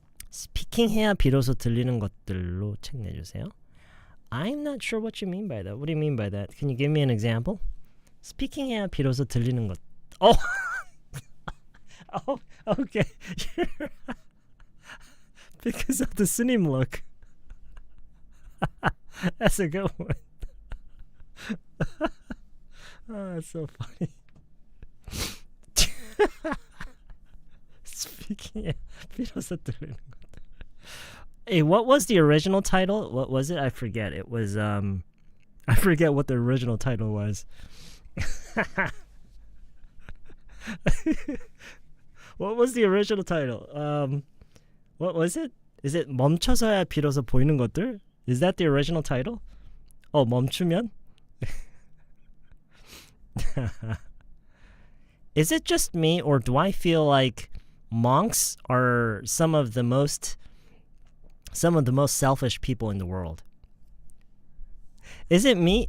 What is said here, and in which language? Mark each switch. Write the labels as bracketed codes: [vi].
[ko] 스피킹해야 비로소 들리는 것들로 책 내주세요. [en] I'm not sure what you mean by that. What do you mean by that? Can you give me an example? [ko] 스피킹해야 비로소 들리는 것. [en] Oh! Oh, okay. Because of the 스님 look. That's a good one. Oh, that's so funny. [ko] Speaking 비로소 들리는 것. [en] Hey, what was the original title? What was it? I forget. It was I forget what the original title was. What was the original title? What was it? Is it [ko] 멈춰서야 비로소 보이는 것들? [en] Is that the original title? [ko] Oh, 멈추면? [en] Is it just me, or do I feel like monks are some of the most selfish people in the world? Is it me?